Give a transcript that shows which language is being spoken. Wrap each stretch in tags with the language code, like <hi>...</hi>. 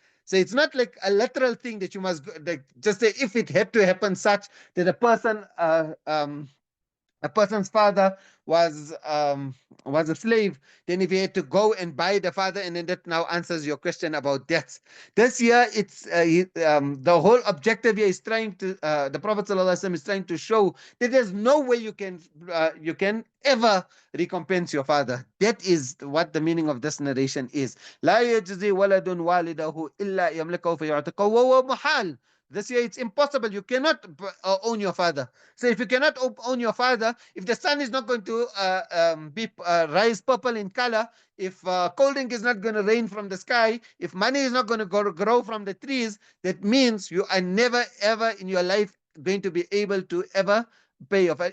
<en>So it's not like a literal thing that you must just say if it had to happen such that a person's father was a slave, then if he had to go and buy the father, and then that now answers your question about deaths. This year, it's the whole objective here is trying to the Prophet ﷺ is trying to show that there's no way you can ever recompense your father. That is what the meaning of this narration is.</en> <ar>لا يجزي ولد والده إلا يملكه فيعتقه وهو محال.</ar> <en>This year it's impossible. You cannot own your father. So if you cannot own your father, if the sun is not going to rise purple in color, if cold drink is not going to rain from the sky, if money is not going to grow from the trees, that means you are never ever in your life going to be able to ever pay your father.</en>